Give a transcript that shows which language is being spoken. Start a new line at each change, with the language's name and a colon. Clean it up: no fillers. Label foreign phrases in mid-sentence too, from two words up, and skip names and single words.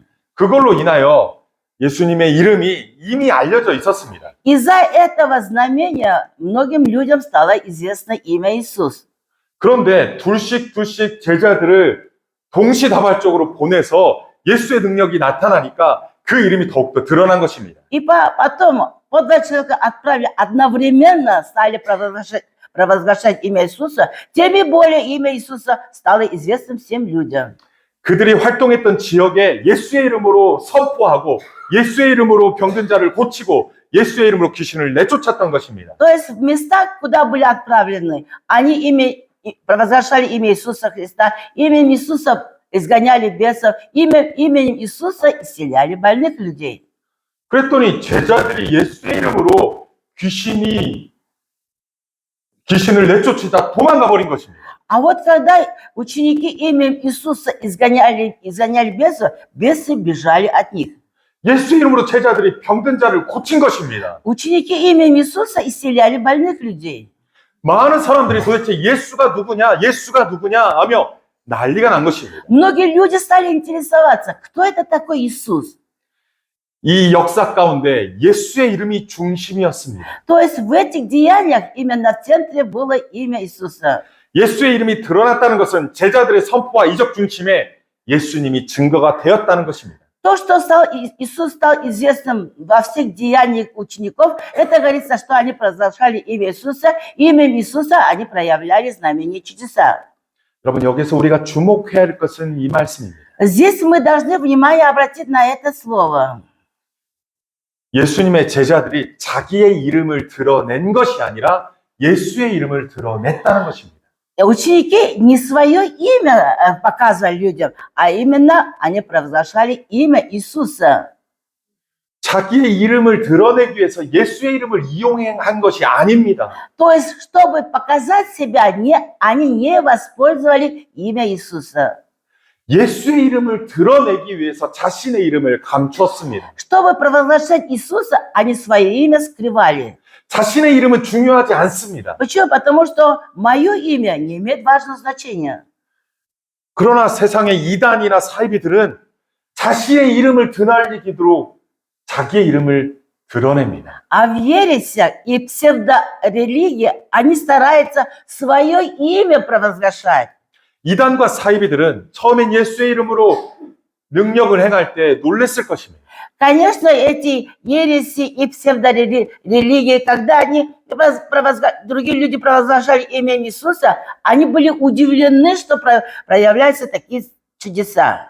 Korean: 그걸로 인하여 예수님의 이름이 이미 알려져 있었습니다.
Russian: Из-за этого знамения многим людям стало известно имя Иисус.
Korean: 그런데 둘씩 제자들을 동시다발적으로 보내서 예수의 능력이 나타나니까 그 이름이 더욱더 드러난 것입니다.
Russian: И потом по 2 человека отправили одновременно, стали провозглашать имя Иисуса, тем и более имя Иисуса стало известным всем людям.
Korean: 그들이 활동했던 지역에 예수의 이름으로 선포하고 예수의 이름으로 병든 자를 고치고 예수의 이름으로 귀신을 내쫓았던 것입니다.
Russian: То есть в местах, куда были отправлены, они провозглашали имя Иисуса Христа, именем Иисуса изгоняли бесов, именем Иисуса исцеляли больных людей.
Korean: 그랬더니 제자들이 예수의 이름으로 귀신을 내쫓으다 도망가 버린 것입니다.
Russian: А вот когда ученики именем Иисуса изгоняли бесов, бесы бежали от них.
Korean: 예수의 이름으로 제자들이 병든 자를 고친 것입니다.
Russian: Ученики именем Иисуса исцеляли больных людей.
Korean: 많은 사람들이 도대체 예수가 누구냐 하며 난리가 난 것입니다.
Russian: Многие люди стали интересоваться, кто это такой Иисус.
Korean: 이 역사 가운데 예수의 이름이 중심이었습니다.
Russian: То есть в этих деяниях именно в центре было имя Иисуса.
Korean: 예수의 이름이 드러났다는 것은 제자들의 선포와 이적 중심에 예수님이 증거가 되었다는 것입니다.
Russian: То, что Иисус стал известным во всех деяниях учеников, это говорится, что они провозглашали имя Иисуса, именем Иисуса они проявляли знамения и чудеса.
Korean: 여러분, 여기서 우리가 주목해야 할 것은 이 말씀입니다.
Russian: Здесь мы должны внимание обратить на это слово.
Korean: 예수님의 제자들이 자기의 이름을 드러낸 것이 아니라 예수의 이름을 드러냈다는 것입니다.
Russian: Ученики не свое имя показывали людям, а именно они провозглашали имя Иисуса.
Korean: 자기의 이름을 드러내기 위해서 예수의 이름을 이용한 것이 아닙니다.
Russian: То есть, чтобы показать себя, они не воспользовали имя Иисуса.
Korean: 예수의 이름을 드러내기 위해서 자신의 이름을 감추었습니다.
Russian: Чтобы провозглашать Иисуса, они свое имя скрывали.
Korean: 자신의 이름은 중요하지 않습니다.
Russian: Почему? Потому что мое имя не имеет важного значения.
Korean: 그러나 세상의 이단이나 사이비들은 자신의 이름을 드날리기로 자기의 이름을 드러냅니다.
Russian: А в ересях и псевдорелигии они стараются свое имя провозглашать.
Korean: 이단과 사이비들은 처음엔 예수의 이름으로 능력을 행할 때 놀랬을 것입니다.
Russian: Конечно, эти ереси и псевдорелигии, когда другие люди провозглашали имя Иисуса, они были удивлены, что проявляются такие чудеса.